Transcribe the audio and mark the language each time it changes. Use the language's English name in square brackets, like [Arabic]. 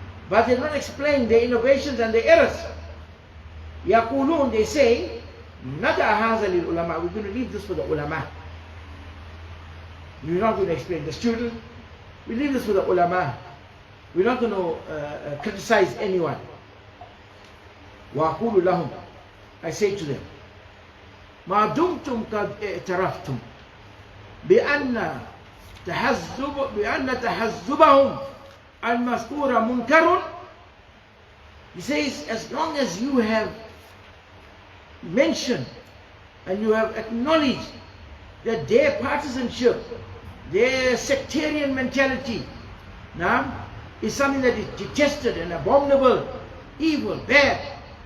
[English] But they don't explain their innovations and their errors. Yaqulun, they say, [Arabic] Nada haza lil ulama, [English] we're going to leave this for the ulama. We're not going to explain the student. We leave this for the ulama. We're not going to criticize anyone. [Arabic] وَأَقُولُ لَهُمْ, [English] I say to them, [Arabic] مَا دُمْتُمْ قَدْ اعْتَرَفْتُمْ بِأَنَّ تَحَزُّبَهُمْ الْمَذْكُورَ مُنْكَرٌ. [English] He says, as long as you have mentioned and you have acknowledged that their partisanship, their sectarian mentality, now, is something that is detested and abominable, evil, bad.